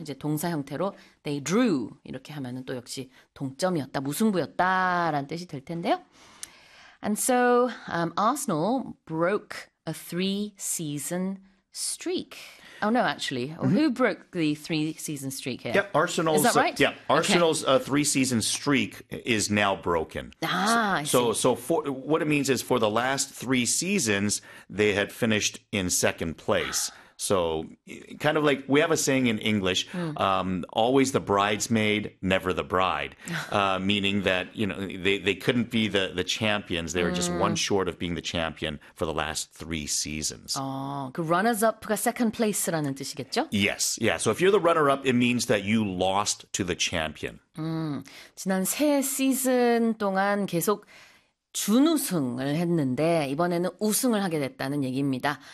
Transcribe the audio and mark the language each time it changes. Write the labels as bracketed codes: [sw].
[ko] 이제 동사 형태로 they drew 이렇게 하면은 또 역시 동점이었다, 무승부였다라는 뜻이 될 텐데요. [en] And so Arsenal broke a three-season streak. Oh no, actually, who broke the three-season streak here? Is that right? Okay. Arsenal's three-season streak is now broken. Ah, I So see. what it means is for the last three seasons, they had finished in second place. So kind of like we have a saying in English, always the bridesmaid, never the bride, meaning that they couldn't be the champions. They were just one short of being the champion for the last three seasons. [ko] 그 runners up가 second place라는 뜻이겠죠? [en] So if you're the runner-up, it means that you lost to the champion. [ko] 지난 세 시즌 동안 계속 준우승을 했는데 이번에는 우승을 하게 됐다는 얘기입니다.